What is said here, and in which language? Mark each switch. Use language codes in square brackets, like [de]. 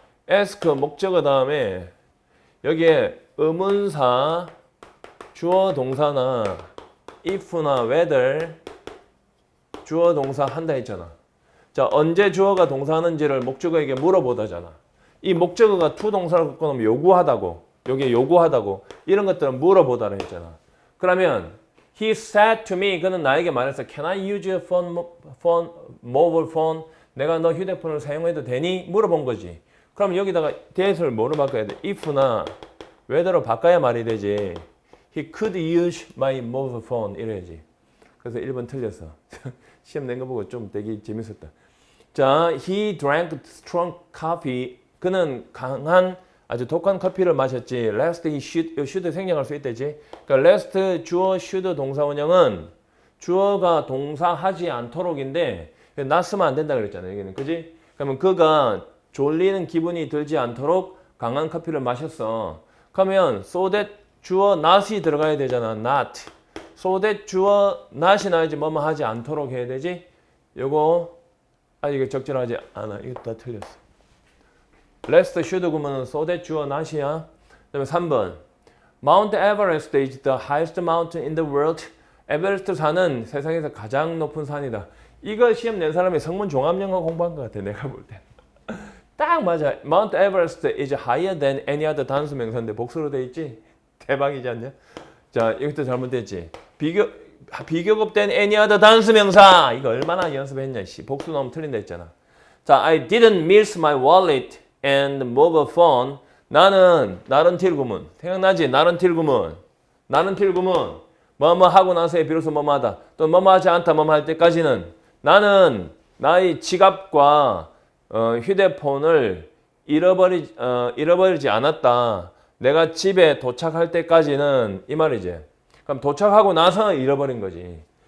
[ko] ask 목적어 다음에 여기에 의문사 주어 동사나 if나 whether 주어 동사 한다 했잖아. 자, 언제 주어가 동사하는지를 목적어에게 물어보다잖아. 이 목적어가 to 동사를 갖고 나면 요구하다고, 여기에 요구하다고 이런 것들은 물어보다라 했잖아. [en] 그러면 he said to me, [ko] 그는 나에게 말했어. [en] Can I use your mobile phone? [ko] 내가 너 휴대폰을 사용해도 되니? 물어본 거지. 그럼 여기다가 대해서를 뭐로 바꿔야 돼? if나 whether로 바꿔야 말이 되지. [en] He could use my mobile phone [ko] 이래야지. 그래서 1번 틀렸어. 시험 낸 거 보고 좀 되게 재밌었다. [en] 자, he drank strong coffee. [ko] 그는 강한 아주 독한 커피를 마셨지. [en] lest he should [ko] 생략할 수 있다지. 그러니까 lest 주어 should 동사 원형은 주어가 동사하지 않도록인데 나 쓰면 안 된다 그랬잖아. 여기는 그지? 그러면 그가 졸리는 기분이 들지 않도록 강한 커피를 마셨어. 그러면 so that 주어 not이 들어가야 되잖아. not. so that 주어 not이 나야지 뭐뭐 하지 않도록 해야 되지. 요거 이거 적절하지 않아. 이거 다 틀렸어. lest should 그러면 so that 주어 not이야. 그다음에 3번. [en] Mount Everest is the highest mountain in the world. [ko] 에베레스트 산은 세상에서 가장 높은 산이다. 이거 시험 낸 사람이 성문 종합영어 공부한 것 같아. 내가 볼 때. 딱 맞아. [en] Mount Everest is higher than any other [ko] 단수 명사인데 복수로 돼 있지? 대박이지 않냐? 자, 이것도 잘못됐지. 비교급된 any other 단수 명사. 이거 얼마나 연습했냐? 복수 나오면 틀린다 했잖아. [en] 자, I didn't miss my wallet and mobile phone. [ko] 나는 나른틸 구문. 생각나지? 나른틸 구문. 나른틸 구문. 뭐뭐 하고 나서에 비로소 뭐뭐 하다. 또 뭐뭐 하지 않다 뭐뭐 할 때까지는 나는 나의 지갑과 휴대폰을 잃어버리지 않았다. 내가 집에 도착할 때까지는 이 말이지. 그럼 도착하고 나서 잃어버린 거지.